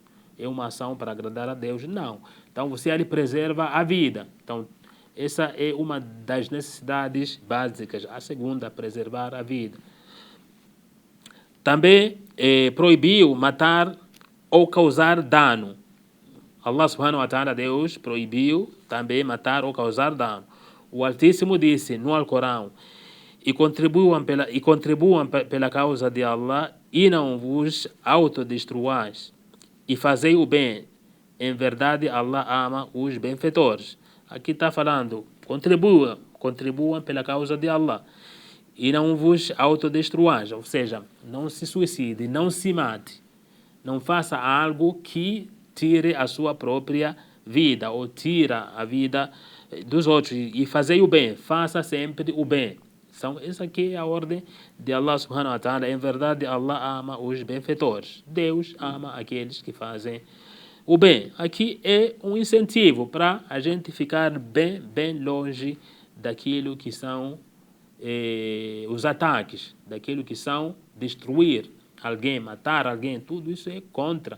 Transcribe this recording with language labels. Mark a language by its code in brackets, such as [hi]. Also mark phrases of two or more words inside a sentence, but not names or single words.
[pt] É uma ação para agradar a Deus? Não. Então você ali preserva a vida. Então essa é uma das necessidades básicas. A segunda, preservar a vida. Também proibiu matar ou causar dano. [ar] الله سبحانه وتعالى, [pt] Deus, proibiu também matar ou causar dano. O Altíssimo disse no Alcorão, e contribuam pela causa de Allah e não vos autodestruais e fazei o bem. Em verdade, Allah ama os benfeitores. Aqui está falando, contribuam pela causa de Allah e não vos autodestruais, ou seja, não se suicide, não se mate, não faça algo que tire a sua própria vida ou tira a vida dos outros. E fazer o bem, faça sempre o bem. Então, essa aqui é a ordem de [ar] الله سبحانه وتعالى. [pt] Em verdade, Allah ama os benfeitores. Deus ama aqueles que fazem o bem. Aqui é um incentivo para a gente ficar bem longe daquilo que são os ataques, daquilo que são destruir alguém, matar alguém, tudo isso é contra.